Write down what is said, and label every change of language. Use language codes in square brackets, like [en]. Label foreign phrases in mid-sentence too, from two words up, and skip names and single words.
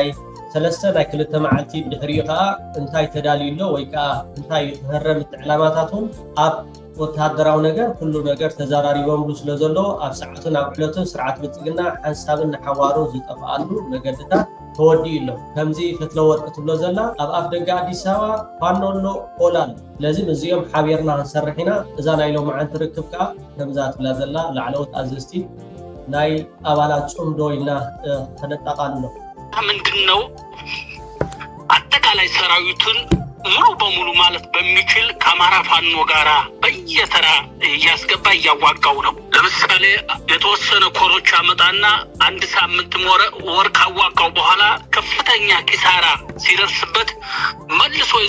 [ti] ሰለስተ ናይ ክልተ መዓልቲ ድሕሪኡ ከዓ እንታይ ተዳልዩሎ ወይ ከዓ እንታይ ክህረም እቲ ዕላማታቱን ኣብ ወታደራዊ ነገር ኩሉ ነገር ተዘራሪቦምሉ ስለ ዘሎ ኣብ ሰዓቱን ኣብ ዕለቱን ስርዓት ብልጽግና ሓንሳብን ሓዋሩ ዝጠፍኣሉ መገድታት ተወዲኡ ኣሎ ከምዚ ፍትለወርቂ ትብሎ ዘላ ኣብ ኣፍ ደገ ኣዲስ ኣበባ ፋኖ ኣሎ ኦላ ኣሎ ስለዚ እዚኦም ሓቢርና ክንሰርሕ ኢና እዛ ናይ ሎምዓንቲ ርክብ ከዓ ከምዛ ትብላ ዘላ ላዕለዎት ኣዘዝቲ ናይ ኣባላት ጽምዶ ኢልና ተነጣቃሉ [am] ምንድን ነው አጠቃላይ ሰራዊቱን ሙሉ በሙሉ ማለት በሚችል ከአማራ ፋኖ ጋራ በየተራ እያስገባ እያዋጋው ነው። ለምሳሌ የተወሰነ ኮሮች አመጣና አንድ ሳምንት ወር ካዋጋው በኋላ ከፍተኛ ኪሳራ ሲደርስበት መልሶ ይዞ